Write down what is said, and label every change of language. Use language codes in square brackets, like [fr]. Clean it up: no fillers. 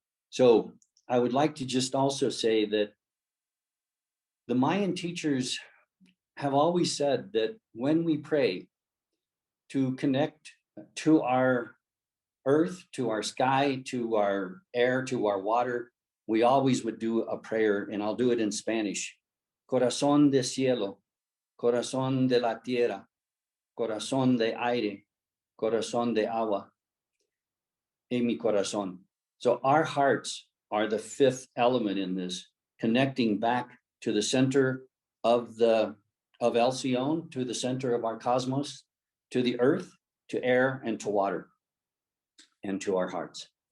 [en] So I would like to just also say that the Mayan teachers have always said that when we pray to connect to our earth, to our sky, to our air, to our water, we always would do a prayer, and I'll do it in Spanish. [es] Corazón de cielo, corazón de la tierra, corazón de aire, corazón de agua, en mi corazón. [en] So our hearts are the fifth element in this, connecting back to the center of Alcyone, to the center of our cosmos, to the earth, to air, and to water, and to our hearts.